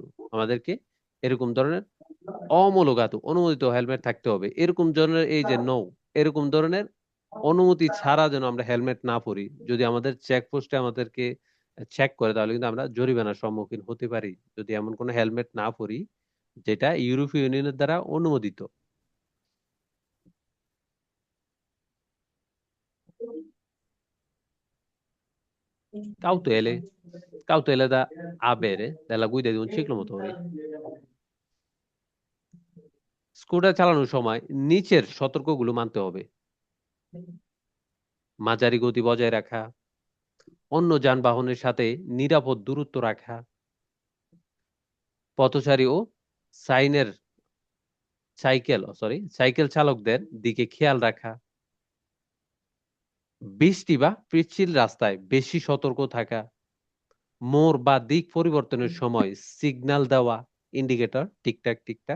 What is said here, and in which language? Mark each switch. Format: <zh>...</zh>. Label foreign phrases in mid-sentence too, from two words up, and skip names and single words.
<bn>আমাদেরকে এরকম ধরনের অমূলগাত অনুমোদিত হেলমেট থাকতে হবে, এরকম ধরনের এই যে নো, এরকম ধরনের অনুমতি ছাড়া যেন আমরা হেলমেট না পরি। যদি আমাদের চেকপোস্টে আমাদেরকে চেক করে তাহলে কিন্তু আমরা জরিমানার সম্মুখীন হতে পারি যদি এমন কোনো হেলমেট না পরি যেটা ইউরোপীয় ইউনিয়নের দ্বারা অনুমোদিত।</bn> <it>Cautele. Cautele da avere nella guida di un ciclomotori.</it> <bn>স্কুটার চালানোর সময় নিচের সতর্কগুলো মানতে হবে: মাঝারি গতি বজায় রাখা, অন্য যানবাহনের সাথে নিরাপদ দূরত্ব রাখা, পথচারী ও সাইনের সাইকেল চালকদের দিকে খেয়াল রাখা, বৃষ্টি বা পিচ্ছিল রাস্তায় বেশি সতর্ক থাকা, মোড় বা দিক পরিবর্তনের সময় সিগন্যাল দেওয়া, ইন্ডিকেটর টিকটাক টিকটাক।</bn>